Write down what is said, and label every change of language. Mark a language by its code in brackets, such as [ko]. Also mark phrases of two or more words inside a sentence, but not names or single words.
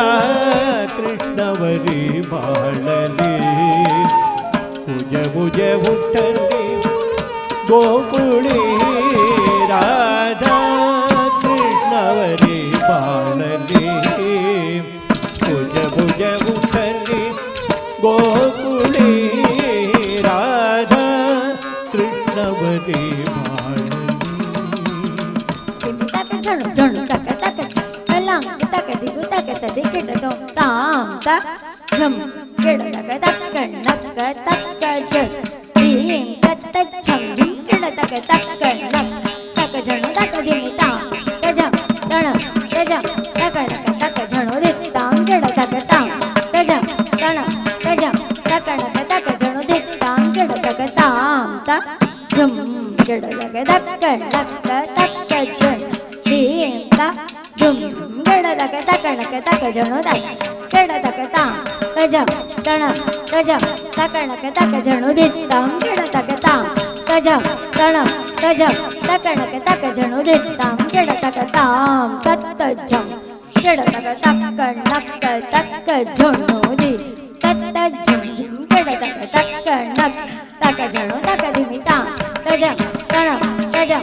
[mr] कृष्णावरी भाळली कुज भुज उठली गोकुळी राधा कृष्णावरी भाळली कुज भुज उठली गोकुळी राधा कृष्णावरी भाळली तक झण झण तक तक तलांग तक दिगु तक तदि किड दोम ताम तक झम किड तक तक नक तक झण दीम तक तक झम झम किड तक तक नक तक झण तक दिनि ताम तजम तण तजम तक नक तक झणो दि ताम किड तक ताम तजम तण तजम तक नक तक झणो दि ताम किड तक ताम तक झम किड तक तक नक तक झण दीम तक झुम किड तक तक झणो तक किड तक ताम तजम तण तजम तक नक तक झणो दि ताम किड तक ताम तजम तण तजम तकणक तक झणु दित्तां जड तक तां तत्त झं जड तक तक्कणक तक्क झणु दि तत्त झं जड तक तक्कणक तक झणु तक दिमितां तजं तणं तजं